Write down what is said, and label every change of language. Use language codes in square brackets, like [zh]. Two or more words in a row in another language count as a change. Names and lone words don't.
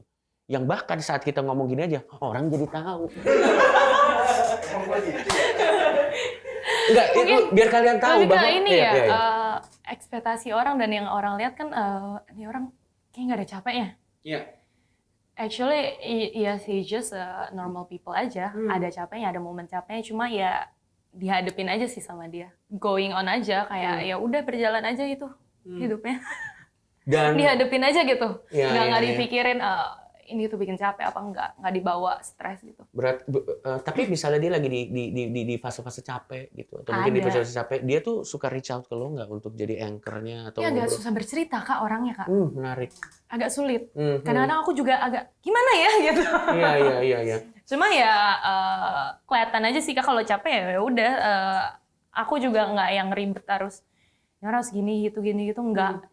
[id] Yang bahkan saat kita ngomong gini aja, orang jadi tahu. Enggak, biar kalian tahu Lebih ke bahwa ini iya, ya, iya. ekspektasi orang dan yang orang lihat kan, ini orang kayak nggak ada capeknya. Iya. Actually, iya sih, [en] just normal people aja. [id] Ada capeknya, ada momen capeknya, cuma ya dihadapin aja sih sama dia. [en] Going on [id] aja, kayak ya udah berjalan aja gitu hidupnya. Dan Dihadapin aja gitu. Iya, Nggak iya. dipikirin ini tuh bikin capek apa nggak dibawa stres gitu. tapi misalnya dia lagi di fase-fase capek gitu atau mungkin di Ada. fase capek, dia tuh suka [en] reach out [id] ke lo nggak untuk jadi anchor-nya atau Dia agak ngobrol? susah bercerita, Kak, orangnya, Kak. Menarik. Agak sulit. Mhm. Kadang-kadang aku juga agak gimana ya gitu. Iya. Cuma ya kelihatan aja sih, Kak, kalau capek ya udah, aku juga nggak yang ribet harus harus gini gitu enggak.